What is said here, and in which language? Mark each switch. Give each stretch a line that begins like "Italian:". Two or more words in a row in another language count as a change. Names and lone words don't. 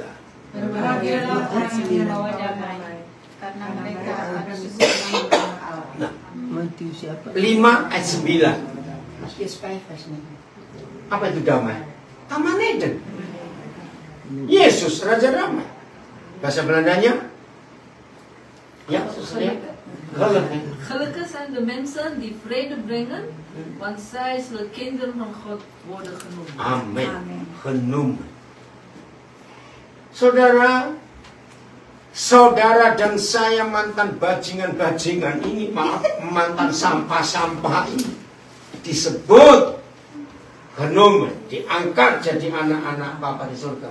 Indonesian: Berbahagialah orang yang membawa damai, karena mereka akan disebut Allah. 5 ayat 9. Apa itu damai? Taman Eden. Yesus Raja Damai. Bahasa Belandanya? Ya,
Dutch: Gelukkig zijn de mensen die vrede brengen, want zij zullen kinderen van God worden genoemd.
Indonesian: Amin. Genoemd. Saudara dan saya mantan bajingan-bajingan ini, maaf, mantan sampah-sampah ini disebut genomen, diangkat jadi anak-anak Bapa di surga.